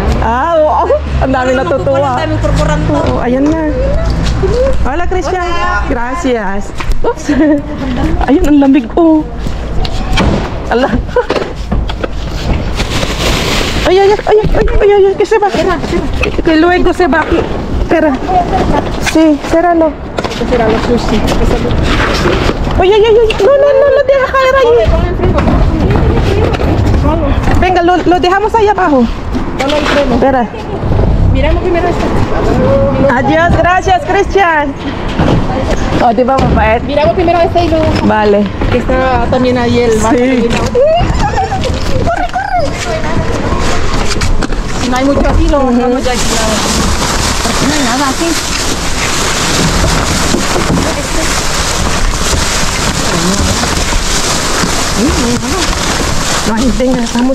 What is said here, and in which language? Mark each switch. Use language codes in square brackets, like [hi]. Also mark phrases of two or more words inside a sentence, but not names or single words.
[tl] Oo. Ang dami natutuwa. Ang daming korporanto. Oo, ayan na. Hola, Christian. Gracias. Oops. Ayun, ang lamig. Oh. Ala. Ay. Kasi ba? [es] Que luego se va aquí. Espera. Sí, cerralo. Cerralo, sushi. Ay. No, deja caer ahí. Venga, lo dejamos ahí abajo. Espera. Miramos primero esta. Adiós, gracias, [tl] Christian. Oh, di ba mabait? [es] Miramos primero esta y luego. Vale. Que está también ahí el vaso. Sí. Corre. Si no hay mucho así, no vamos ya aquí. No hay nada aquí. No, venga, vamos.